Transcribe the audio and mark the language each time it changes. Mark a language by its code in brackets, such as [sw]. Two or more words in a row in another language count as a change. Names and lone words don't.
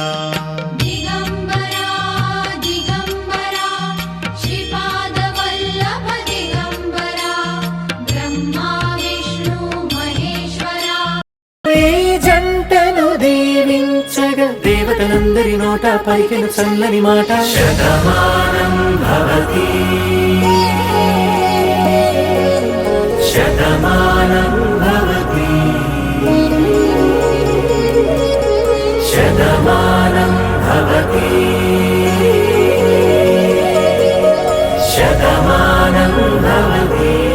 [mr] दिगंबरा दिगंबरा श्रीपाद वल्लभ दिगंबरा ब्रह्मा विष्णु महेश्वरा [te] ఈ జంటను దీవించగా దేవతలందరి నోట పలికిన చల్లని మాట [sa] శతమానం భవతి శతమానం భవతి శతమానం భవతి శతమానం భవతి